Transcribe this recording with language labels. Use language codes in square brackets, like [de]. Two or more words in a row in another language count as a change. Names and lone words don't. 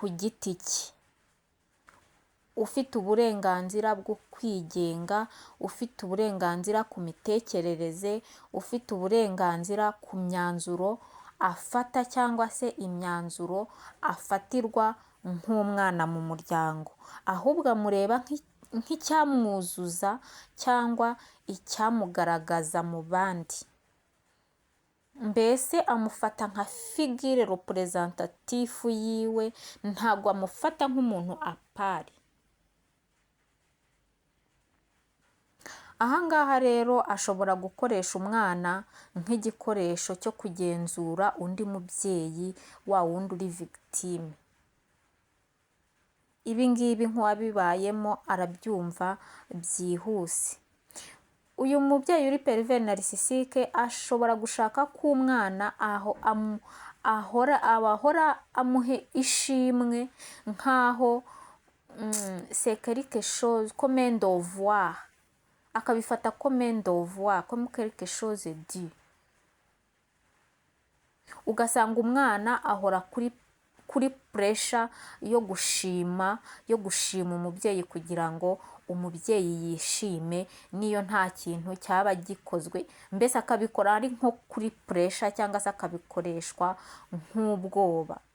[rw] giti cye, ufite uburenganzira bwo kwigenga, ufite uburenganzira ku mitekerereze, ufite uburenganzira ku myanzuro afata cyangwa se imyanzuro afatirwa nk'umwana mu muryango, ahubwo amureba nk'icyamwuzuza cyangwa icyamugaragaza mu bandi. Mbese amufata nka [fr] figure representative [rw] yiwe, ntabwo amufata nk'umuntu apari. Ahangaha rero ashobora gukoresha umwana nk'igikoresho cyo kugenzura undi mubyeyi wa wundi uri victime. Ibi ngibi nk'uwabibayemo arabyumva byihuse. Uyu mubyeyi uri [fr] periveri narisisike [rw] ashobora gushaka ko umwana ahora amuhe ishimwe nk'aho [fr] c'est quelque chose comme un devoir, [rw] akabifata [fr] comme un devoir, comme quelque chose dû. [rw] Ugasanga umwana ahora kuri pressure yo gushima umubyeyi kugira ngo umubyeyi yishime, niyo nta kintu cyaba gikozwe, mbese akabikora ari nko kuri pressure cyangwa se akabikoreshwa nk'ubwoba.